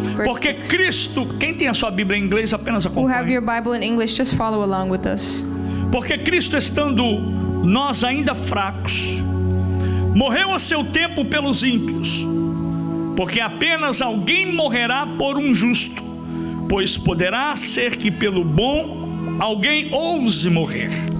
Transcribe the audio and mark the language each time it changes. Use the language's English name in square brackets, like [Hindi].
[Portuguese] Porque Cristo, quem tem a sua Bíblia em inglês, apenas [English] Who have [Portuguese] acompanhe. [English] your Bible in English, just follow along with us. [Portuguese] Porque Cristo, estando nós ainda fracos, morreu a seu tempo pelos ímpios. Porque apenas alguém morrerá por um justo, pois poderá ser que pelo bom alguém ouse morrer.